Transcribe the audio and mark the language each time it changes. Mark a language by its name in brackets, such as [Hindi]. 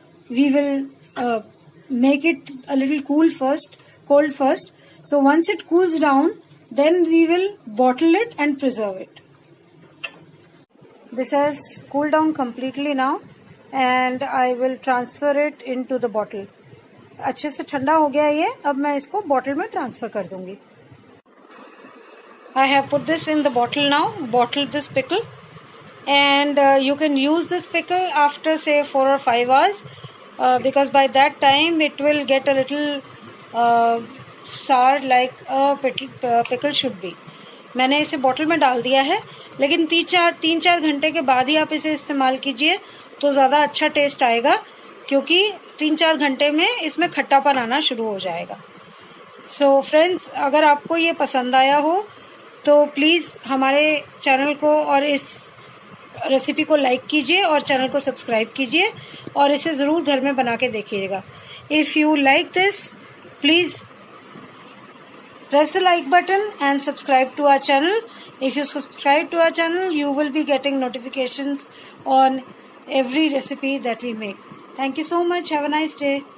[English] We will make it a little cold first. So once it cools down, then we will bottle it and preserve it. This has cooled down completely now and I will transfer it into the bottle. [Hindi] अच्छे से ठंडा हो गया ये, अब मैं इसको bottle में ट्रांसफर कर दूंगी। [English] I have put this in the bottle now, bottled this pickle, and you can use this pickle after say 4 or 5 hours. Because by that time it will get a little sour like a pickle should be. [Hindi] मैंने इसे बोतल में डाल दिया है, लेकिन 3-4 घंटे के बाद ही आप इसे इस्तेमाल कीजिए तो ज्यादा अच्छा टेस्ट आएगा, क्योंकि 3-4 घंटे में इसमें खट्टापन आना शुरू हो जाएगा। [English] so friends, [Hindi] अगर आपको ये पसंद आया हो तो प्लीज हमारे चैनल को और इस रेसिपी को लाइक कीजिए और चैनल को सब्सक्राइब कीजिए और इसे जरूर घर में बना के देखिएगा। [English] If you like this, please press the like button and subscribe to our channel. If you subscribe to our channel, you will be getting notifications on every recipe that we make. Thank you so much. Have a nice day.